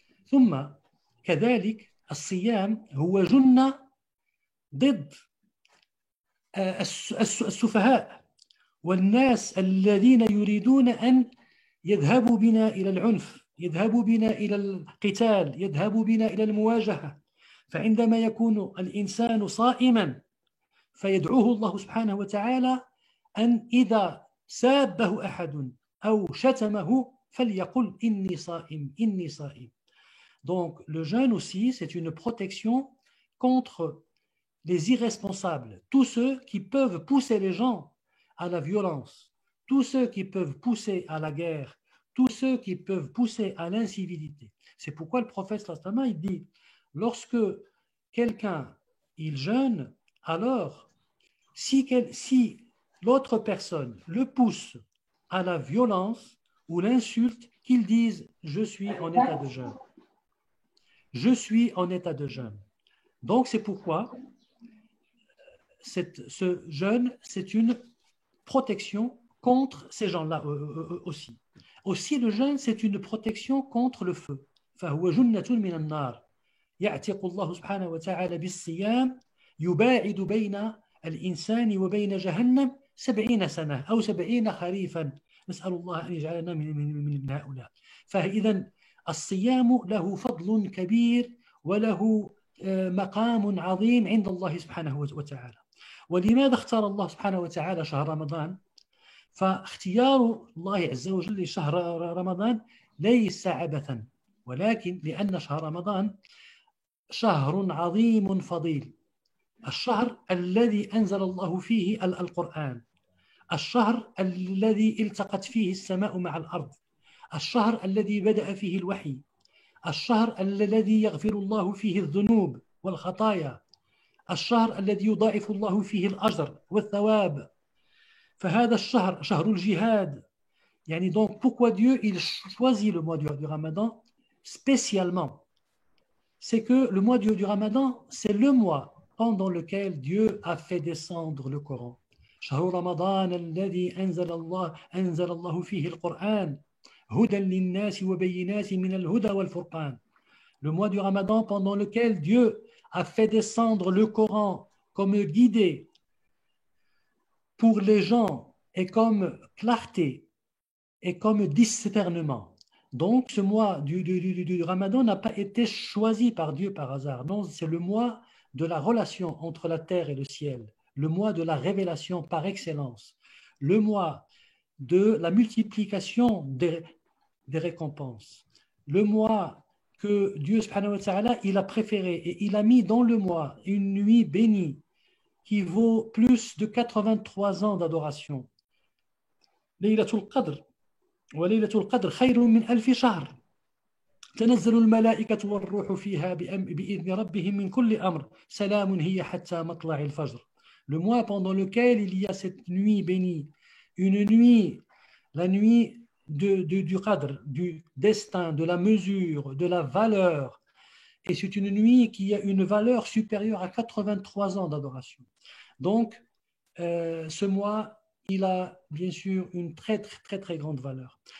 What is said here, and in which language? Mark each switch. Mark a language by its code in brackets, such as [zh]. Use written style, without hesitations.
[ar] ثم كذلك الصيام هو جنة ضد السفهاء والناس الذين يريدون أن يذهبوا بنا إلى العنف، يذهبوا بنا إلى القتال، يذهبوا بنا إلى المواجهة. فعندما يكون الإنسان صائما فيدعوه الله سبحانه وتعالى أن إذا سابه أحد أو شتمه فليقل إني صائم إني صائم. [fr] Donc le jeûne aussi, c'est une protection contre les irresponsables, tous ceux qui peuvent pousser les gens à la violence, tous ceux qui peuvent pousser à la guerre, tous ceux qui peuvent pousser à l'incivilité. C'est pourquoi le prophète [ar] sallallahu alayhi wa sallam, [fr] il dit, lorsque quelqu'un il jeûne, alors si l'autre personne le pousse à la violence ou l'insulte, qu'il dise je suis en état de jeûne. Je suis en état de jeûne. Donc c'est pourquoi ce jeûne, c'est une protection contre ces gens-là aussi. Aussi le jeûne, c'est une protection contre le feu. [ar] فهو جنة من النار يعتق الله سبحانه وتعالى بالصيام يباعد بين الإنسان وبين جهنم 70 سنة أو 70 خريفا. نسأل الله أن يجعلنا من هؤلاء. فإذا الصيام له فضل كبير وله مقام عظيم عند الله سبحانه وتعالى. ولماذا اختار الله سبحانه وتعالى شهر رمضان؟ فاختيار الله عز وجل لشهر رمضان ليس عبثا، ولكن لأن شهر رمضان شهر عظيم فضيل، الشهر الذي أنزل الله فيه القرآن، الشهر الذي التقت فيه السماء مع الأرض، الشهر الذي بدأ فيه الوحي، الشهر الذي يغفر الله فيه الذنوب والخطايا، الشهر الذي يضاعف الله فيه الأجر والثواب. فهذا الشهر شهر الجهاد. يعني [fr] donc pourquoi Dieu il choisit le mois du Ramadan? spécialement, c'est que le mois du Ramadan, c'est le mois pendant lequel Dieu a fait descendre le Coran. [ar] شهر رمضان الذي أنزل الله فيه القرآن هدى للناس وبينات من الهدى والفرقان. [fr] Le mois du Ramadan pendant lequel Dieu a fait descendre le Coran comme guidée pour les gens et comme clarté et comme discernement. Donc, ce mois du Ramadan n'a pas été choisi par Dieu par hasard. Non, c'est le mois de la relation entre la terre et le ciel, le mois de la révélation par excellence, le mois de la multiplication des récompenses, le mois que Dieu [ar] subhanahu wa ta'ala, [fr] il a préféré et il a mis dans le mois une nuit bénie qui vaut plus de 83 ans d'adoration. [ar] Laylatul Qadr. وليلة القدر خير من ألف شهر تنزل الملائكة والروح فيها بإذن ربهم من كل أمر سلام هي حتى مطلع الفجر. [fr] Le mois pendant lequel il y a cette nuit bénie, une nuit, la nuit du qadr, du destin, de la mesure, de la valeur. Et c'est une nuit qui a une valeur supérieure à 83 ans d'adoration. Donc, ce mois, il a bien sûr une très grande valeur.